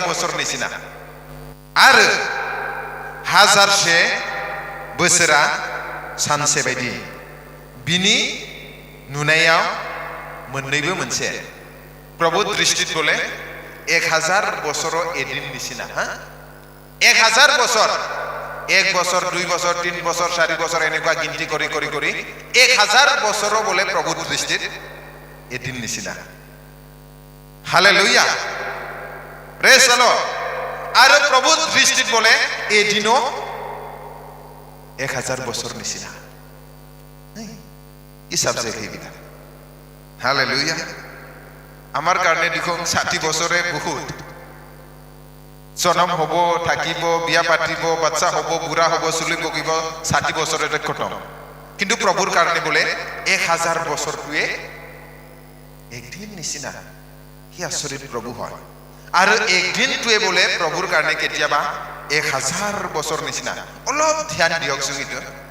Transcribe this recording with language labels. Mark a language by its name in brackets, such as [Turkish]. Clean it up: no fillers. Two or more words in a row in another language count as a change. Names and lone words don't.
[Bodo] बोसोर निसिना आरो 1000 से बोसोरा सानसे बायदि बिनि नुनायाव मोननैबो मोनसे प्रभु दृष्टित बोले 1000 बोसोरो एदिन निसिना 1000 बोसोर [Assamese] 1 বছর 2 বছর 3 বছর 4 বছর এনেকুৱা গিনতি কৰি 1000 বছৰো [Bodo] बोले प्रभु दृष्टित [Assamese] এদিন নিচিনা হালেলুয়া [English] praise the Lord [Assamese] আৰু [Bodo] प्रभु दृष्टित बोले [Assamese] এদিনো 1000 বছৰ নিচিনা কি সাবজেক্ট এইবিলাক হালেলুয়া আমাৰ কাৰণে দেখোন 60 বছৰে বহুত জনম হব থাকিব বিয়া পাতিব বাচ্চা হব বুঢ়া হব চুলি পকিব 60 বছৰতে খতম কিন্তু প্ৰভুৰ কাৰণে बोले 1000 বছৰটোৱে একদিন নিচিনা কি আচৰিত প্ৰভু হয় আৰু একদিনটোৱে बोले প্ৰভুৰ কাৰণে কেতিয়াবা 1000 বছৰ নিচিনা অলপ ধ্যান দিয়কচোন এইটো